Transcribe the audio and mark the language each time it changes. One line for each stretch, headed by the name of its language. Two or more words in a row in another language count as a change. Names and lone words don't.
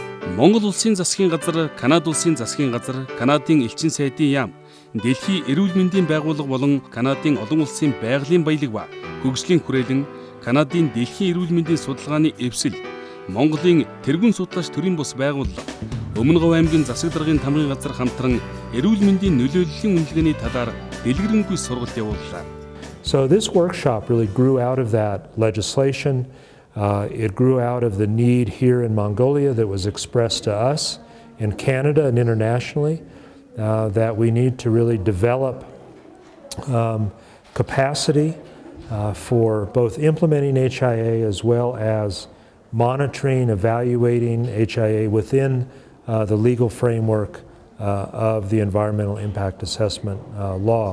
Mongolian: Монгол улсын засгийн газар, Канада улсын засгийн газар, Канадын элчин сайдын яам, Дэлхийн эрүүл мэндийн байгууллага болон Канадын олон улсын байгалийн баялаг ба хөгжлийн хүрээлэн, Канадын дэлхийн эрүүл мэндийн судалгааны эвсэл, Монголын тэргүүн судлаач төрийн бус байгууллага, Өмнө Говь аймгийн засаг даргын тамгын газар хамтран эрүүл мэндийн нөлөөллийн үнэлгээний талаар дэлгэрэнгүй сургалт явууллаа.
English: So this workshop really grew out of that legislation. It grew out of the need here in Mongolia that was expressed to us in Canada and internationally that we need to really develop capacity for both implementing HIA as well as monitoring, evaluating HIA within the legal framework of the environmental impact assessment law.